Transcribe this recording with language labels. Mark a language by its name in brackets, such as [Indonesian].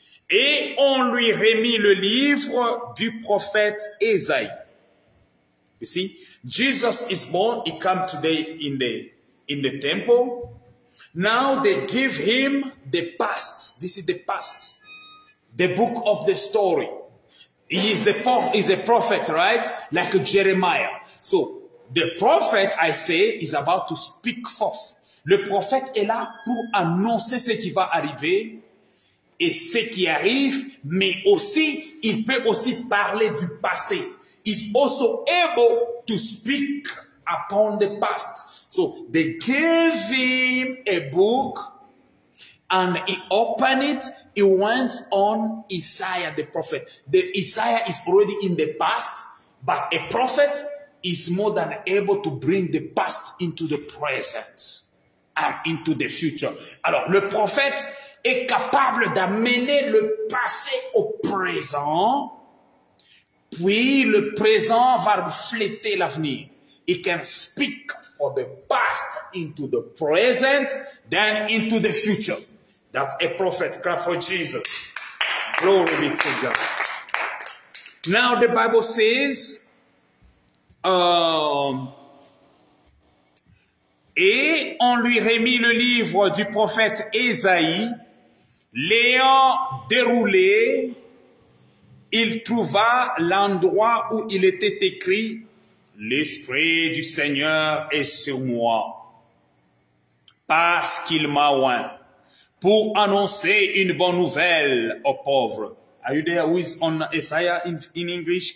[French] Et on lui remit le livre du prophète Ésaïe. [English] You see, Jesus is born. He comes today in the temple. Now they give Him the past. This is the past. The book of the story. He is a prophet, right? Like Jeremiah. So, the prophet, I say, is about to speak forth. [French] Le prophète est là pour annoncer ce qui va arriver et ce qui arrive, mais aussi, il peut aussi parler du passé. [English] He's also able to speak upon the past. So they gave him a book and he opened it. He went on Isaiah the prophet. The Isaiah is already in the past, but a prophet is more than able to bring the past into the present and into the future. [French] Alors, le prophète est capable d'amener le passé au présent, puis le présent va refléter l'avenir. [English] He can speak for the past into the present, then into the future. That's a prophet. Clap for Jesus. Glory be to God. Now the Bible says, [French] et on lui remit le livre du prophète Ésaïe, l'ayant déroulé, il trouva l'endroit où il était écrit, l'Esprit du Seigneur est sur moi, parce qu'il m'a oint, pour annoncer une bonne nouvelle aux pauvres. [English] Are you there? Who is on Isaiah in English?